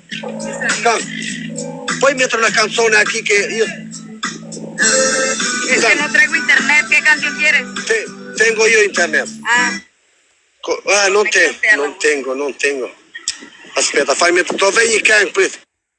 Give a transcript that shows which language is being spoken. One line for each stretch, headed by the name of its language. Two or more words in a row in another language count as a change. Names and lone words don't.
Italian: Puoi mettere una canzone qui che io...
Spanish: Se no traigo internet, ¿qué canción quieres?
Italian: Tengo io internet. Ah, Non tengo. Aspetta, fai mettere... Dov'è i campi?